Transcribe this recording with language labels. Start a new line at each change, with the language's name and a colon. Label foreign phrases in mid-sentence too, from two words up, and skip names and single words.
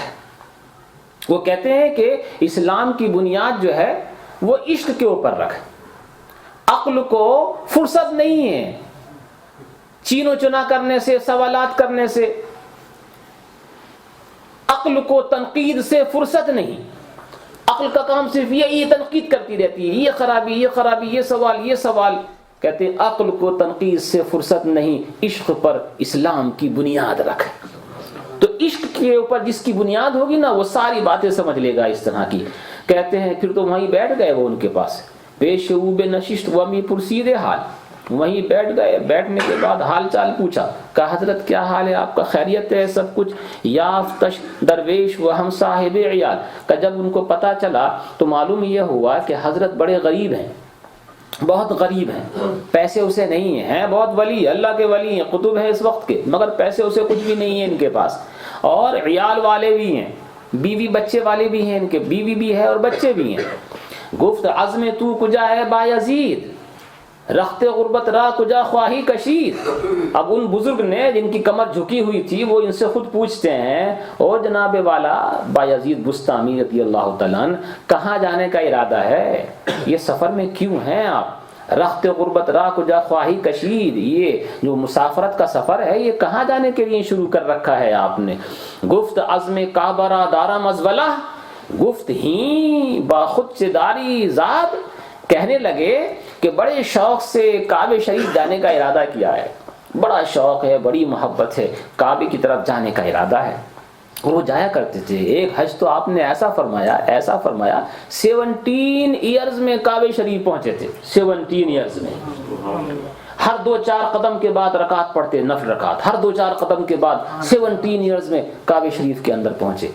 Urdu: وہ کہتے ہیں کہ اسلام کی بنیاد جو ہے وہ عشق کے اوپر رکھ، عقل کو فرصت نہیں ہے چین و چنا کرنے سے، سوالات کرنے سے، عقل کو تنقید سے فرصت نہیں، عقل کا کام صرف یہ تنقید کرتی رہتی ہے، یہ خرابی، یہ خرابی، یہ سوال، یہ سوال۔ کہتے ہیں عقل کو تنقید سے فرصت نہیں، عشق پر اسلام کی بنیاد رکھ۔ تو عشق کے اوپر جس کی بنیاد ہوگی نا وہ ساری باتیں سمجھ لے گا اس طرح کی۔ کہتے ہیں پھر تو وہیں بیٹھ گئے وہ ان کے پاس،
Persian: پیش او بنشست و می پرسید حال،
Urdu: وہیں بیٹھ گئے۔ بیٹھنے کے بعد حال چال پوچھا، کہا حضرت کیا حال ہے آپ کا، خیریت ہے سب کچھ؟
Persian: یافتش درویش و ہم صاحب عیال،
Urdu: کہ جب ان کو پتہ چلا تو معلوم یہ ہوا کہ حضرت بڑے غریب ہیں، بہت غریب ہیں، پیسے اسے نہیں ہیں، بہت ولی، اللہ کے ولی ہیں، قطب ہیں اس وقت کے، مگر پیسے اسے کچھ بھی نہیں ہیں ان کے پاس، اور عیال والے بھی ہیں، بیوی بچے والے بھی ہیں ان کے، بیوی بھی ہے اور بچے بھی ہیں۔
Persian: گفت عزم تو کجا ہے بایزید، رخت غربت را کجا خواہی کشید۔
Urdu: اب ان بزرگ نے جن کی کمر جھکی ہوئی تھی وہ ان سے خود پوچھتے ہیں، او جناب والا بایزید بستامی
Arabic: رضی اللہ تعالیٰ عنہ،
Urdu: کہاں جانے کا ارادہ ہے؟ یہ سفر میں کیوں ہیں آپ؟
Persian: رخت غربت را کجا خواہی کشید،
Urdu: یہ جو مسافرت کا سفر ہے یہ کہاں جانے کے لیے شروع کر رکھا ہے آپ نے؟
Persian: گفت عزم کعبہ را دارم از ولا، گفت ہی با خود سے داری زاد،
Urdu: کہنے لگے کہ بڑے شوق سے کعبے شریف جانے کا ارادہ کیا ہے، بڑا شوق ہے، بڑی محبت ہے، کعبے کی طرف جانے کا ارادہ ہے۔ اور وہ جایا کرتے تھے۔ ایک حج تو آپ نے ایسا فرمایا 17 ایئرز میں کعبے شریف پہنچے تھے، 17 ایئرز میں، ہر 2-4 قدم کے بعد رکعت پڑھتے، نفل رکعت، ہر 2-4 قدم کے بعد 17 ایئرز میں کعبے شریف کے اندر پہنچے۔